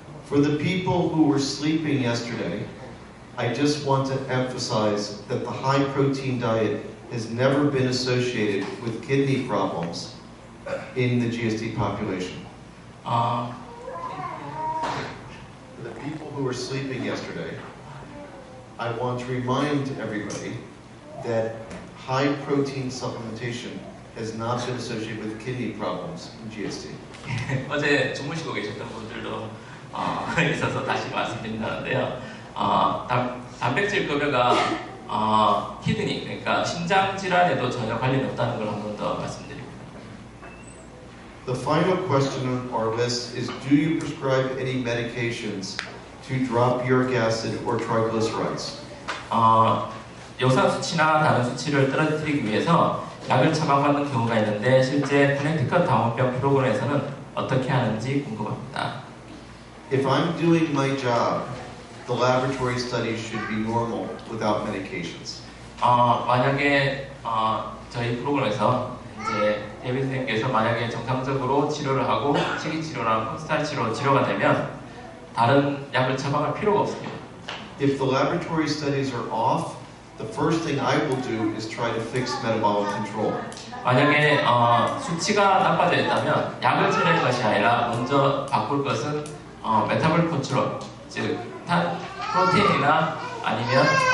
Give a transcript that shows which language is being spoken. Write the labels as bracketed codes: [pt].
[en] For the people who were sleeping yesterday, I just want to emphasize that the high protein diet has never been associated with kidney problems in the GSD population. For the people who were sleeping yesterday, I want to remind everybody that high protein supplementation has not been associated with kidney problems in GSD. [ko] 어제 주무시고 계셨던 분들도 있어서 다시 말씀드린다는데요. 단백질 급여가 키드니, 그러니까 심장 질환에도 전혀 관련이 없다는 걸 한 번 더 말씀드립니다. [en] The final question on our list is, do you prescribe any medications to drop uric acid or triglycerides? [ko] 요산 수치나 다른 수치를 떨어뜨리기 위해서 약을 처방받는 경우가 있는데 실제 코네티컷 당원병 프로그램에서는 어떻게 하는지 궁금합니다. [en] If I'm doing my job, the laboratory studies should be normal without medications. [ko] 만약에 저희 프로그램에서 이제 데이비드 선생님께서 만약에 정상적으로 치료를 하고 식이치료나 콘스탄 치료가 되면 다른 약을 처방할 필요가 없습니다. [en] If the laboratory studies are off, the first thing I will do is try to fix metabolic control. [ko] 만약에 수치가 나빠져 있다면 약을 치료할 것이 아니라 먼저 바꿀 것은 메타볼릭 컨트롤, 즉 프로테인이나 아니면